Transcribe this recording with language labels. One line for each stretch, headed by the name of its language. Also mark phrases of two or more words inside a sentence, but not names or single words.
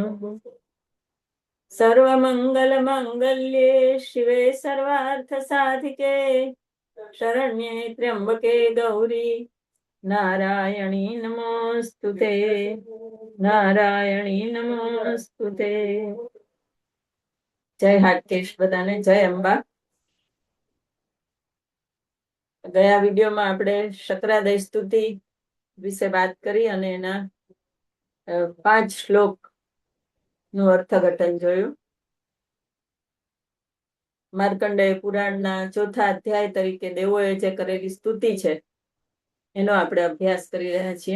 Sanskrit: सर्वमङ्गलमाङ्गल्ये शिवे सर्वार्थसाधिके शरण्ये त्र्यम्बके गौरी नारायणी नमोस्तुते। नारायणी नमोस्तुते।
Gujarati: જય હાટકેશ બધાને। જય અંબા। ગયા વિડીયોમાં આપણે શક્રાદય સ્તુતિ વિશે વાત કરી અને એના 5 શ્લોક નું અર્થઘટન જોયું. માર્કંડેય પુરાણના 4થા અધ્યાય તરીકે દેવોએ જે કરેલી સ્તુતિ છે એનો આપણે અભ્યાસ કરી રહ્યા છીએ.